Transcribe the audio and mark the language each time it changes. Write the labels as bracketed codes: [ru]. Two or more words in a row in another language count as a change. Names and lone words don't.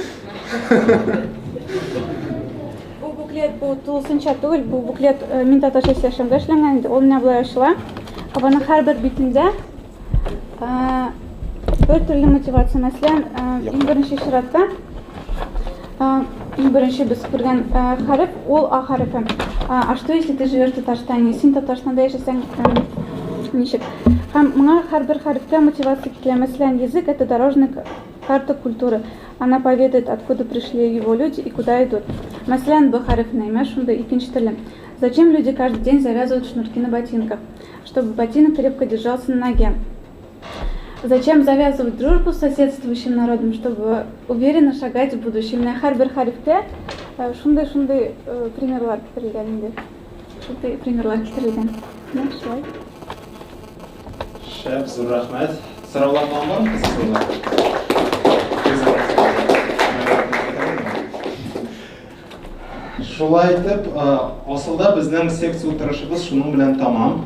[tt] Бу буклет бу тулысынча түгел, бу буклет мин татарча сөйләшәмдә эшләнгән иде. Ул менә булай ачыла. Аның һәрбер битендә бер төрле мотивация. Мәсәлән, иң беренче чиратта иң беренче без күргән хәреф ул А хәрефе. [ru] А что если ты живешь в Татарстане? [tt] Син Татарстанда яшәсәң ничек? Һәм моңа һәрбер хәрефкә мотивация килә. Мәсәлән, [ru] язык это дорожная карта культуры. Она поведает, откуда пришли его люди и куда идут. [tt] Мәсәлән, бу хәреф нәймә шунда икенче теле. [ru] Зачем люди каждый день завязывают шнурки на ботинках? Чтобы ботинок крепко держался на ноге. Зачем завязывать дружбу с соседствующим народом, чтобы уверенно шагать в будущем? [tt] Менә һәрбер хәрефтә шундай примерлар китерелгән инде. Шундай примерлар китерелгән. Менә шулай. Шәп, зур рәхмәт. Сораулар бармы? Шулай итеп, асылда безнең секция утырышыбыз шуның белән тамам.